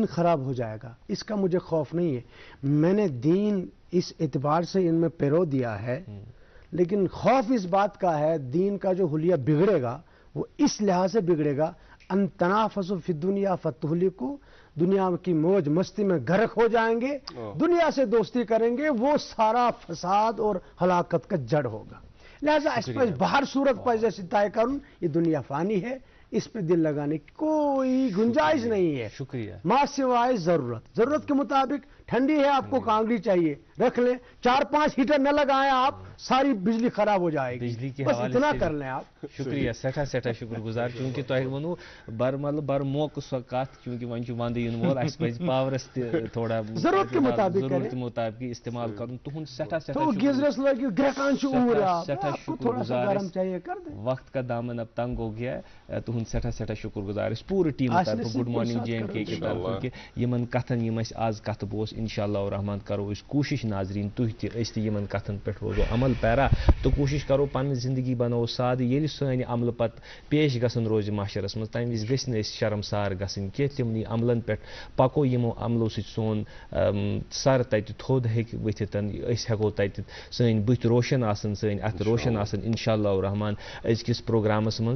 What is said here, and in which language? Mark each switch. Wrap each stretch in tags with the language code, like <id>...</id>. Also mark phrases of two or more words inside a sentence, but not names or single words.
<ur>خراب ہو جائے گا اس کا مجھے خوف نہیں ہے میں نے دین اس اعتبار سے ان میں پیرو دیا ہے لیکن خوف اس بات کا ہے دین کا جو حلیہ بگڑے گا وہ اس لحاظ سے بگڑے گا</ur> <ar>ان تنافسوا فی الدنیا فتہلکوا</ar> <ur>دنیا کی موج مستی میں غرق ہو جائیں گے دنیا سے دوستی کریں گے وہ سارا فساد اور ہلاکت کا جڑ ہوگا لہذا اس پر باہر صورت پر جیسے طے کروں یہ دنیا فانی ہے اس پہ دل لگانے کی کوئی گنجائش نہیں ہے. شکریہ. ماں سوائے ضرورت کے مطابق ٹھنڈی ہے آپ کو کانگڑی چاہیے رکھ لیں. 4-5 ہیٹر نہ لگائیں آپ, ساری بجلی خراب ہو جائے گی. بجلی کے بس حوالے اتنا سے کر لیں آپ. شکریہ,</ur> <ks>سٹھا شکر گزار, چونکہ تۄہہِ ووٚنوٕ بر موقع سۄ کتھ, چونکہ وۄنۍ چھُ ونٛدٕ یِنہٕ وول, اَسہِ پَزِ پاورس تہِ تھوڑا</ks> <ur>ضروٗرت کے مطابق</ur> <ks>ضروٗرت مُطابق استعمال کرُن. تُہُنٛد سٮ۪ٹھاہ تو گیزرس لگی گرکان چھُ اوٗرۍ آپ, سٮ۪ٹھاہ</ks> <ur>آپ کو</ur> <ks>شکر</ks> <ur>تھوڑا سا</ur> <ks>گزار</ks> <ur>گرم چاہیے کر دیں. وقت کا دامن اب تنگ ہو گیا ہے,</ur> <ks>تُہُنٛد سٮ۪ٹھاہ شکر گزار أسۍ پوٗرٕ ٹیٖمہٕ طرفہٕ گُڈ مارنِنٛگ جے اینڈ کے کہِ طرفہٕ کہِ یِمن کتھن یِم اَسہِ آز کتھ بوز,</ks> <ar>انشاء اللہ الرحمان</ar> <ks>کرو أسۍ کوٗشش ناظریٖن تُہۍ تہِ أسۍ تہِ یِمن کتھن پٮ۪ٹھ روزو عمل پیرا تہٕ کوٗشش کرو پنٕنۍ زندگی بناوو سادٕ. ییٚلہِ سٲنۍ عملہٕ پتہٕ پیش گژھن روزِ محشرس منٛز, تمہِ وِزِ گٔژھۍ نہٕ أسۍ شرمسار گژھٕنۍ کینٛہہ. تِمنٕے عملن پٮ۪ٹھ پکو یِمو عملو سۭتۍ سون سر تتہِ تھوٚد ہیٚکہِ ؤتھِتھ, أسۍ ہٮ۪کو تتہِ سٲنۍ بٕتھِ روشن آسن, سٲنۍ اتھٕ روشن آسن</ks> <ar>انشاء اللہ الرحمان</ar> <ks>أزکِس پروگرامس منٛز.</ks>